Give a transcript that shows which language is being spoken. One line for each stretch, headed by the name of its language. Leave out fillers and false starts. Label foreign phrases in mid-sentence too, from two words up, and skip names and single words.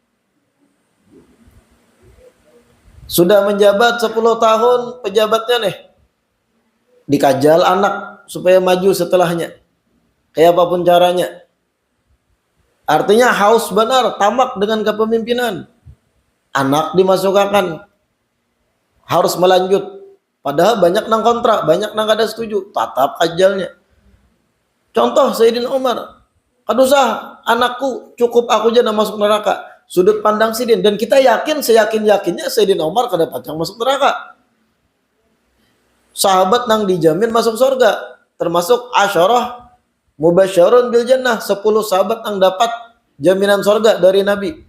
Indonesian: Sudah menjabat 10 tahun pejabatnya nih, dikajal anak supaya maju setelahnya. Kayak apapun caranya. Artinya haus benar, tamak dengan kepemimpinan. Anak dimasukkan, harus melanjut.
Banjar: Padahal banyak nang kontra, banyak nang kada setuju, tatap ajalnya. Contoh Sayyidina Umar, kada usah anakku, cukup aku aja masuk neraka. Sudut pandang Sidin, dan kita yakin, seyakin-yakinnya Sayyidina Umar kada pacang masuk neraka.
Indonesian: Sahabat nang dijamin masuk surga, termasuk
Arabic: asyarah mubasysyarun bil jannah,
Indonesian: 10 sahabat nang dapat jaminan surga dari Nabi.